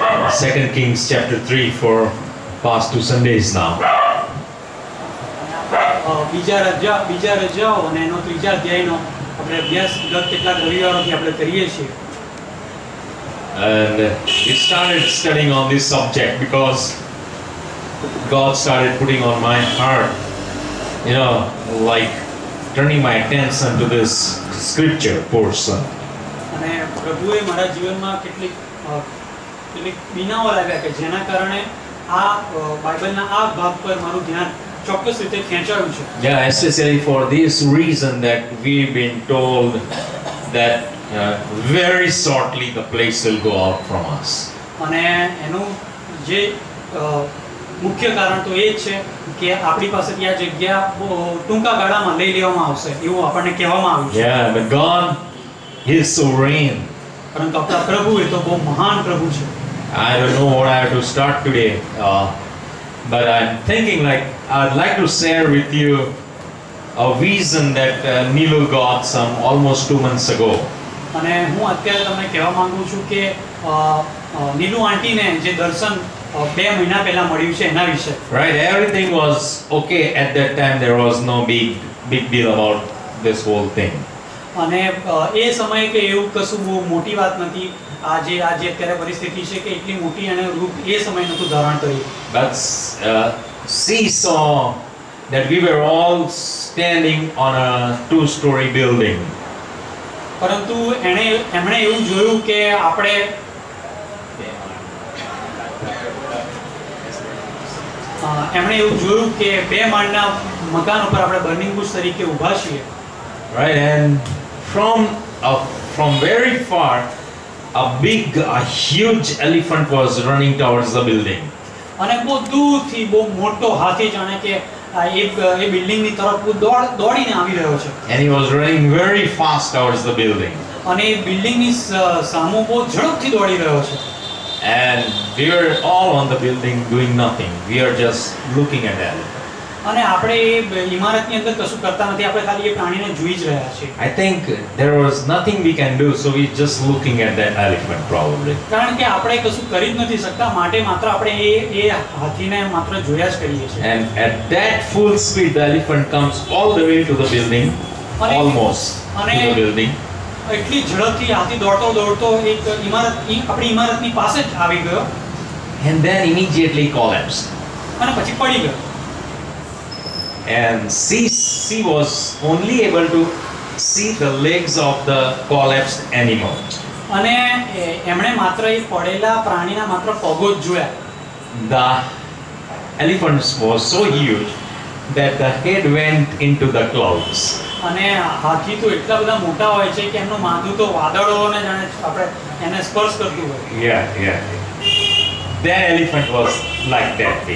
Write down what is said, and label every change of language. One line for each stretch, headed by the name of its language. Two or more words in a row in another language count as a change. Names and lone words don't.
English: 2 Kings chapter 3 for past 2 Sundays now.
Gujarati: બીજા રજાઓ અને એનો ત્રીજા અધ્યાયનો આપણે અભ્યાસ ગત કેટલાક રવિવારોથી આપણે કરીએ છીએ.
English: And we started studying on this subject because God started putting on my heart, like turning my attention to this scripture portion.
Gujarati: અને પ્રભુએ મારા જીવનમાં કેટલીક બીનાઓ લાવ્યા કે જેના કારણે આ બાઇબલના આ ભાગ પર મારું ધ્યાન ચોક્કસ રીતે ખેંચાયું છે.
English: Yeah, especially for this reason that we've been told that very shortly the place will go out from us.
Gujarati: અને એનું જે મુખ્ય કારણ તો એ જ છે કે આપણી પાસેથી આ જગ્યા ટૂંકા ગાળામાં લઈ લેવામાં આવશે એવું આપણને કહેવામાં આવ્યું છે.
English: Yeah, but God is sovereign.
Gujarati: પરંતુ આપણા પ્રભુ એ તો બહુ મહાન પ્રભુ છે.
English: I don't know what I have to start today, but I'm thinking like I'd like to share with you a vision that Nilu got some almost 2 months ago.
Gujarati: અને હું અત્યારે તમને કહેવા માંગુ છું કે નીલુ આંટીને જે દર્શન 2 મહિના પહેલા મળ્યું છે એના વિશે.
English: Right, everything was okay at that time. There was no big deal about this whole thing.
Gujarati: અને એ સમયે કે એવું કશું બહુ મોટી વાત નથી. આજે અત્યારે પરિસ્થિતિ છે કે એટલી મોટી અને રૂપ એ સમય નહોતું ધારણ કર્યું.
English: But she saw that we were all standing on a 2-story building.
Gujarati: પરંતુ એમણે એવું જોયું કે આપણે બે માળના મકાન ઉપર આપણે
English: burning bush
Gujarati: તરીકે ઊભા છીએ.
English: Right, and from very far a huge elephant was running towards the building.
Gujarati: અને બહુ દૂરથી બહુ મોટો હાથી જાણે કે એ બિલ્ડિંગની તરફ દોડીને આવી રહ્યો છે.
English: And he was running very fast towards the building.
Gujarati: અને એ બિલ્ડિંગની સામે બહુ ઝડપથી દોડી રહ્યો છે.
English: And we were all on the building doing nothing. We are just looking at that.
Gujarati: અને આપણે એ ઇમારતની અંદર કશું કરતા નથી. આપણે ખાલી એ પ્રાણીને જોઈ જ રહ્યા છીએ.
English: I think there was nothing we can do, so we just looking at that elephant probably.
Gujarati: કારણ કે આપણે કશું કરી જ નથી શકતા, માટે માત્ર આપણે એ હાથીને માત્ર જોયા જ કરીએ છીએ.
English: And at that full speed the elephant comes all the way to the building, almost to the building.
Gujarati: એટલી ઝડપથી હાથી દોડતો એક આપણી ઇમારતની પાસે જ આવી ગયો.
English: And then immediately collapsed.
Gujarati: અને પછી પડી ગયો.
English: And she was only able to see the legs of the collapsed animal.
Gujarati: અને એમણે માત્ર એ પડેલા પ્રાણીના માત્ર પગો જ જોયા.
English: The elephant was so huge that the head went into the clouds.
Gujarati: અને હાથી તો એટલા બધા મોટા હોય છે કે એમનું માથું તો વાદળોને જાણે આપણે એને સ્પર્શ કરતું હોય.
English: Yeah. That elephant was like that big.